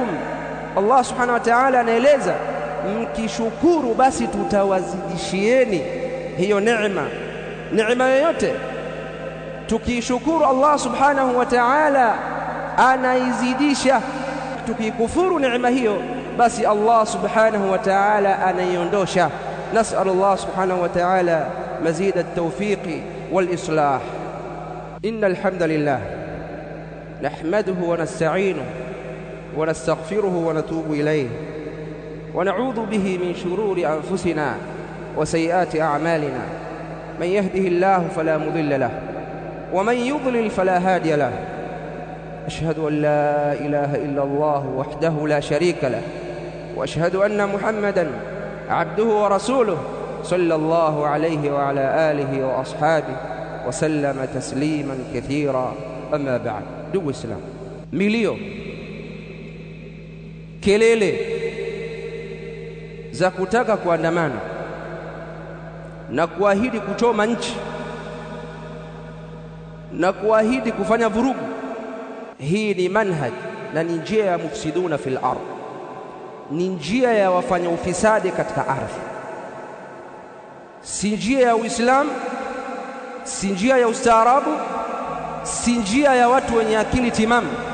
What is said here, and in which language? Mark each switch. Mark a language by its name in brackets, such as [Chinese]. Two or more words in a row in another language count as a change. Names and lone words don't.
[Swahili] Allah [Arabic] سبحانه وتعالى [Swahili] anaeleza, mkishukuru basi tutawazidishieni hiyo neema. Neema yoyote tukishukuru Allah [Arabic] سبحانه وتعالى [Swahili] anaizidisha, tukikufuru neema hiyo basi Allah [Arabic] سبحانه وتعالى [Swahili] anaiondosha. [Arabic] نسأل الله سبحانه وتعالى مزيد التوفيق والإصلاح. إن الحمد لله نحمده ونستعينه ونستغفره ونتوب إليه ونعوذ به من شرور أنفسنا وسيئات أعمالنا. من يهده الله فلا مضل له ومن يضلل فلا هادي له. أشهد أن لا إله إلا الله وحده لا شريك له وأشهد أن محمدًا عبده ورسوله صلى الله عليه وعلى آله وأصحابه وسلم تسليما كثيرا. أما بعد. [Swahili] ndugu Islam, milio, kelele za kutaka kuandamana na kuahidi kuchoma nchi na kuahidi kufanya vurugu, hii ni manhaj na ni njia ya [Arabic] مفسدون في الأرض, [Swahili] ni njia ya wafanya ufisadi katika ardhi, si njia ya Uislamu, si njia ya ustaarabu, si njia ya watu wenye akili timamu.